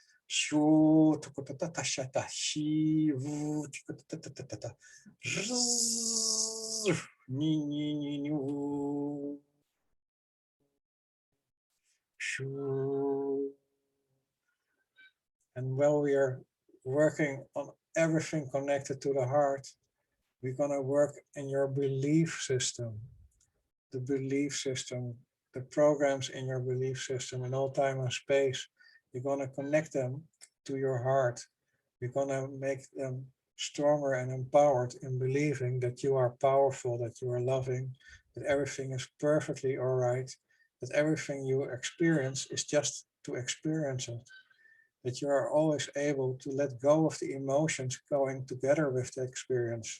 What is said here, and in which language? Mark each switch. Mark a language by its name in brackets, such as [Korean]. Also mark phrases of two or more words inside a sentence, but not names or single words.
[English] Shu tukutata shata shi vu tukutata ni ni ni ni shu. And while we are working on everything connected to the heart, we're gonna work in your belief system. The belief system, the programs in your belief system in all time and space. You're gonna connect them to your heart. You're gonna make them stronger and empowered in believing that you are powerful, that you are loving, that everything is perfectly all right, that everything you experience is just to experience it, that you are always able to let go of the emotions going together with the experience.